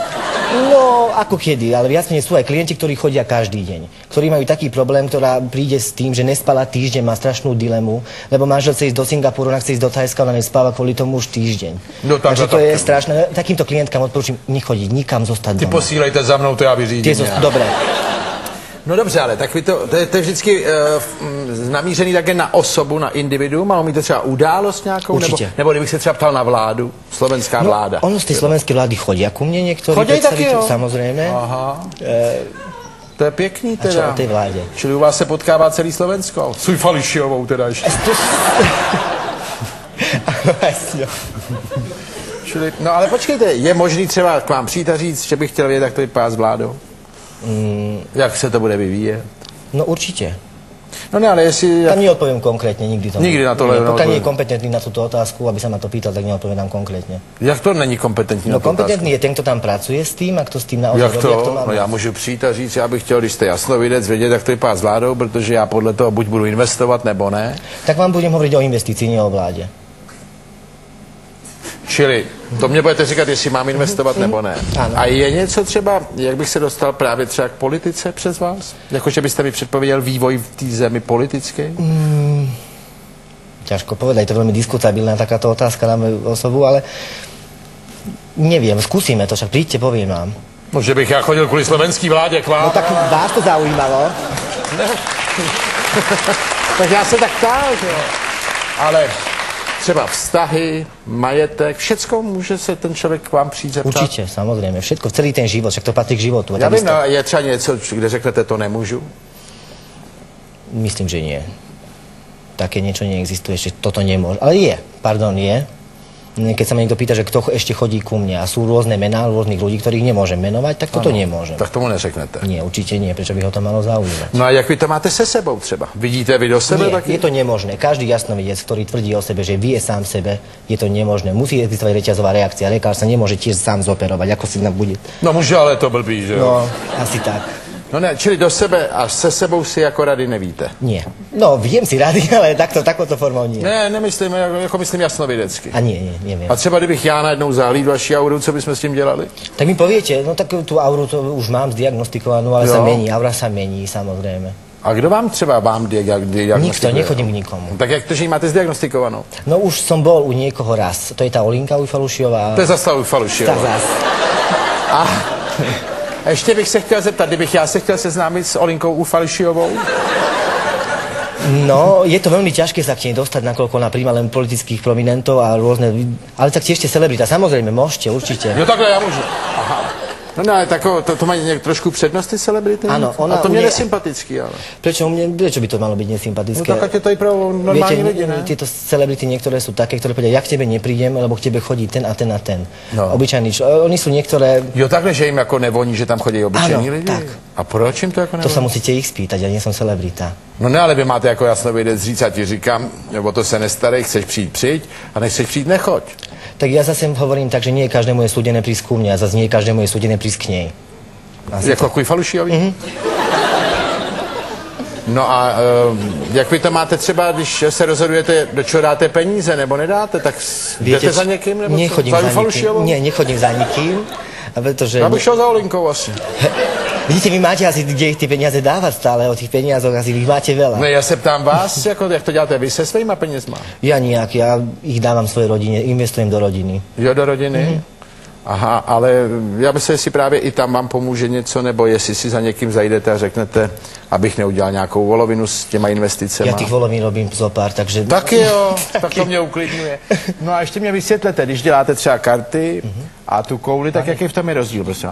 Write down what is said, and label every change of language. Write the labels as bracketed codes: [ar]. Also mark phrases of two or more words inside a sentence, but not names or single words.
[sk] No, ako kedy, ale viac menej sú aj klienti, ktorí chodia každý deň. Ktorí majú taký problém, ktorá príde s tým, že nespala týždeň, má strašnú dilemu, lebo manžel chce ísť do Singapuru, ona chce ísť do Thajska, ona nespáva kvôli tomu už týždeň. No, takže to je strašné. Takýmto klientkám odporúčam nechodiť, nikam zostať doma. [cs] Ty posílejte za mnou, to já vyřídím. [sk] Dobre. [cs] No dobře, ale tak to je vždycky namířený také na osobu, na individuum, ale mít to třeba událost nějakou? Určitě. Nebo kdybych se třeba ptal na vládu, slovenská vláda. [sk] Ono z tej slovenskej vlády chodia ku mne niektorí. [cs] Chodí taky, jo? [sk] Samozrejme. [cs] Aha. To je pěkný teda. [sk] A čo o tej vláde? [cs] Čili u vás se potkává celý Slovensko? Suj Fališiovou teda ještě. Čili, no ale počkejte, je možný třeba k vám přijít a říct, že bych chtěl vědět, jak to vypadá s vládou? Jak se to bude vyvíjet? [sk] No určite. [cs] No ne, ale jestli... [sk] Tam neodpoviem konkrétne, nikdy to. Nikdy na to neodpoviem. Pokiaľ nie je kompetentný na túto otázku, aby sa ma to pýtal, tak neodpovedám konkrétne. [cs] Jak to není kompetentní na [sk] to kompetentný je ten, kto tam pracuje s tým, a kto s tým naozaj [cs] jak [sk] robí, to? [cs] No já můžu přijít a říct, já bych chtěl, když jste jasnovidec, vědět, jak to vypadá s vládou, protože já podle toho buď budu investovat, nebo ne. [sk] Tak vám budem hovoriť o investícii, nie o vláde. [cs] Čili to mě budete říkat, jestli mám investovat nebo ne. Ano. A je něco třeba, jak bych se dostal právě třeba k politice přes vás? Jakože byste mi předpověděl vývoj v té zemi politické? [sk] Ťažko povedať, to je veľmi diskutabilná takáto otázka na moju osobu, ale neviem, skúsime to, však príďte, poviem vám. [cs] No, že bych já chodil kvůli slovenský vládě k vám. [sk] No tak vás to zaujímalo. [cs] Tak já se tak ptal, že jo. Ale... Třeba vztahy, majetek, všecko může se ten člověk k vám přijít zeptat? Určitě, samozřejmě, [sk] všetko, celý ten život, však to [cs] patří k životu. Já vím, no, je třeba něco, kde řeknete, to nemůžu? [sk] Myslím, že nie. Také niečo neexistuje, ešte toto nemôže. Ale je, keď sa ma niekto pýta, že kto ešte chodí ku mne a sú rôzne mená rôznych ľudí, ktorých nemôžem menovať, tak toto nemôžem. [cs] Tak tomu neřeknete. [sk] Nie, určite nie, prečo by ho to malo zaujímať. [cs] No a jak vy to máte se sebou třeba? Vidíte vy do sebe? [sk] Nie, [cs] taky? [sk] je to nemožné. Každý jasnovidec, ktorý tvrdí o sebe, že vie sám sebe, je to nemožné. Musí existovať reťazová reakcia. Lekár sa nemôže tiež sám zoperovať, ako si bude. [cs] No může, ale to blbý, že jo? [sk] No, asi tak. [cs] No ne, čili do sebe a se sebou si jako rady nevíte? [sk] Nie. No, viem si rady, ale takouto formou nie. [cs] Ne, nemyslím, jako myslím jasnovidecky. [sk] A nie, neviem. [cs] A třeba kdybych já najednou zahlídl vaši auru, co bychom s tím dělali? [sk] Tak mi poviete, no tak tú auru to už mám zdiagnostikovanú, ale sa mení, aura sa mení, samozrejme. [cs] A kdo vám třeba diagnostikuje? [sk] Nikto, nechodím k nikomu. [cs] Tak jak to, že ji máte zdiagnostikovanou? [sk] No už som bol u niekoho raz. To je tá Olinka Ujfalušiová. [cs] To je zase Ujfalušiová. Tak zas. A ještě bych se chtěl zeptat, kdybych já se chtěl seznámit s Olinkou Ujfalušiovou? [sk] No, je to veľmi ťažké sa k nej dostať, nakoľko ona príjma len politických prominentov a rôzne... Ale tak tiež ste celebrita, samozrejme, môžete, určite. [cs] Jo, takhle já můžu. Aha. No ne, to mají trošku přednost ty celebrity? [sk] Áno, ona... [cs] A to mě nesympatický, ale... [sk] Prečo by to malo byť nesympatické? [cs] No tak je to i pro normální lidi, ne? [sk] Tieto celebrity niektoré sú také, ktoré povedia, ja k tebe neprídem, lebo k tebe chodí ten a ten a ten. No. Obyčajní, oni sú niektoré... [cs] Jo, takhle, že jim jako nevoní, že tam chodí obyčejní lidi? Tak. A proč jim to jako nevoní? [sk] To sa musíte ich spýtať, ja nie som celebrita. [cs] No ne, ale vy máte jako jasnovidec říct, a ti říkám, o to se nestarej, chceš přijď a nechceš přijít, nechoď. [sk] Tak ja zase hovorím tak, že nie každému je súdené prísť ku mne a zase nie každému je súdené prísť k nej. [cs] Jako k Ujfalušijovi? No a jak vy to máte třeba, když se rozhodujete, do čeho dáte peníze, nebo nedáte, tak jdete za někým, nebo nechodím za Ujfalušijovou? [sk] Nie, nechodím za nikým, pretože... [cs] Já bych šel za Olinkou asi. [sk] Vidíte, vy máte asi, kde ich tie peniaze dávať stále, o tých peniazoch asi vy máte veľa. [cs] Ne, já se ptám vás, jako, jak to děláte vy se svýma penězma? [sk] Ja nijak, ja ich dávam svojej rodine, investujem do rodiny. [cs] Jo, do rodiny? Aha, ale já bych se, jestli právě i tam vám pomůže něco, nebo jestli si za někým zajdete a řeknete, abych neudělal nějakou volovinu s těma investicemi. [sk] Ja tých volovín robím zopár, takže... [cs] Taky jo, tak to mě uklidňuje. No a ještě mě vysvětlete, když děláte třeba karty a tu kouli, tak jaký v tom je rozdíl, prosím?